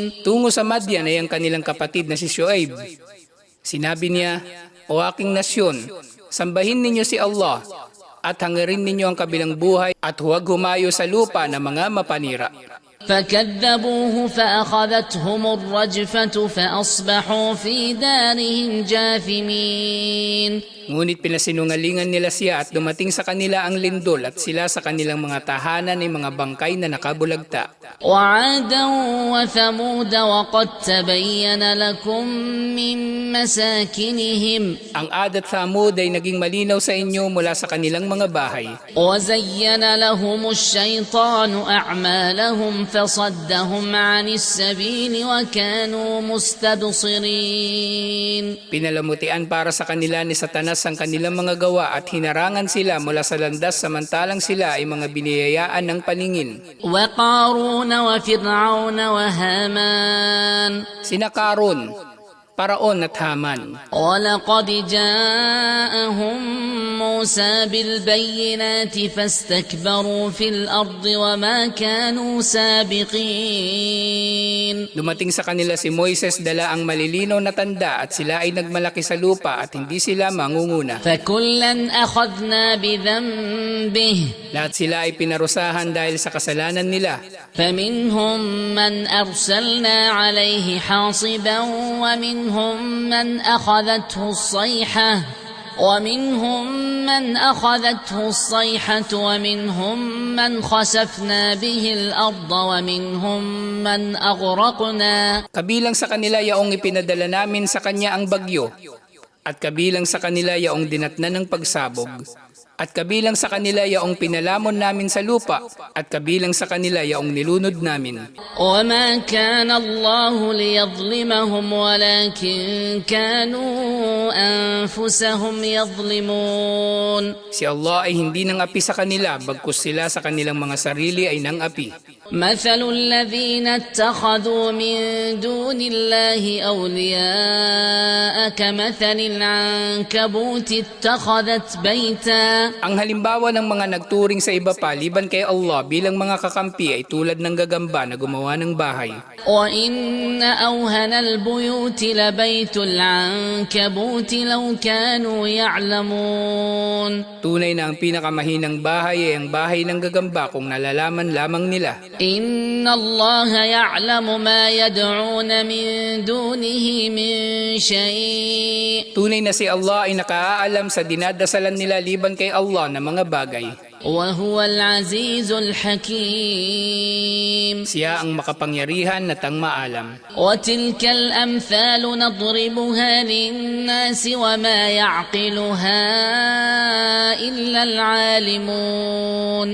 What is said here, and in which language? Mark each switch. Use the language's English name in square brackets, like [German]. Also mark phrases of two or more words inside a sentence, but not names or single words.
[Filipino] Tungo sa Madian ay ang kanilang kapatid na si Shuaib. Sinabi niya, "O aking nasyon, sambahin ninyo si Allah at hangarin ninyo ang kabilang buhay at huwag humayo sa lupa ng mga mapanira." [Arabic] فكذبوه فأخذتهم الرجفة فأصبحوا في دارهم جاثمين. [Filipino] Ngunit pinasinungalingan nila siya at dumating sa kanila ang lindol at sila sa kanilang mga tahanan ay mga bangkay na nakabulagta. [Arabic] وعادا وثمود وقد تبين لكم من مساكنهم. [Filipino] Ang Ad at Thamud ay naging malinaw sa inyo mula sa kanilang mga bahay. [Arabic] وزين لهم الشيطان أعمالهم فصدهم عن السبيل وكانوا مستبصرين. [Filipino] Pinalamutian para sa kanila ni Satanas ang kanilang mga gawa at hinarangan sila mula sa landas samantalang sila ay mga biniyayaan ng paningin. [Arabic] وقارون وفرعون وهامان. [Filipino] Sina Karun, Paraon at Haman. [Arabic] ولقد جاءهم موسى بالبينات فاستكبروا في الأرض وما كانوا سابقين. [Filipino] Dumating sa kanila si Moises dala ang malilinaw na tanda at sila ay nagmalaki sa lupa at hindi sila mangunguna. [Arabic] فكلا أخذنا بذنبه. [Filipino] Lahat sila ay pinarusahan dahil sa kasalanan nila. [Arabic] فمنهم من أرسلنا عليه حاصبا ومنهم من أخذته الصيحة ومنهم من خسفنا به الأرض ومنهم من أغرقنا. [Filipino] Kabilang sa kanila yaong ipinadala namin sa kanya ang bagyo, at kabilang sa kanila yaong dinatnan ng pagsabog, at kabilang sa kanila yaong pinalamon namin sa lupa, at kabilang sa kanila yaong nilunod namin. [Arabic] وما كان الله ليظلمهم ولكن كانوا أنفسهم يظلمون. [Filipino] Si Allah ay hindi nangapi sa kanila, bagkus sila sa kanilang mga sarili ay nangapi. [Arabic] مثل الذين اتخذوا من دون الله أولياء كمثل العنكبوت اتخذت بيتا. [Filipino] Ang halimbawa ng mga nagturing sa iba pa liban kay Allah bilang mga kakampi ay tulad ng gagamba na gumawa ng bahay. [Arabic] وإن أوهن البيوت لبيت العنكبوت لو كانوا يعلمون. [Filipino] Tunay na ang pinakamahinang bahay ay ang bahay ng gagamba kung nalalaman lamang nila. [Arabic] إن الله يعلم ما يدعون من دونه من شيء. [Filipino] Tunay na si Allah ay nakaalam sa dinadasalan nila liban kay Allah na mga bagay. [Arabic] وهو العزيز الحكيم. [Filipino] Siya ang makapangyarihan at ang maalam. [Arabic] وتلك الأمثال نضربها للناس وما يعقلها إلا العالمون.